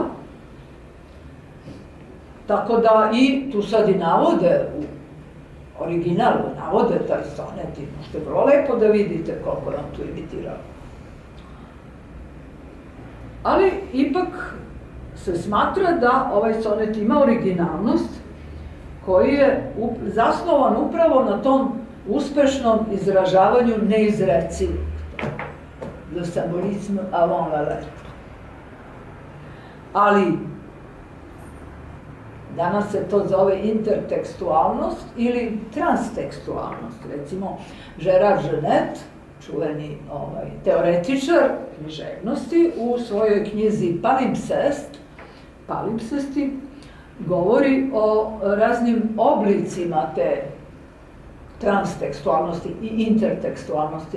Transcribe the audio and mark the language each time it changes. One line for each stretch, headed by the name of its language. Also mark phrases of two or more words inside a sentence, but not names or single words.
Serbian: Tako da i tu sad i navode originalu navode taj sonet i možete vrlo lepo da vidite koliko je on tu imitirao. Ali ipak se smatra da ovaj sonet ima originalnost koji je zasnovan upravo na tom uspešnom izražavanju neizrecivog.
French: Le symbolisme avant la lettre.
Serbian: Ali danas se to zove intertekstualnost ili transtekstualnost. Recimo, Gérard Genette, čuveni teoretičar književnosti, u svojoj knjizi Palimpsesti, govori o raznim oblicima te transtekstualnosti i intertekstualnosti.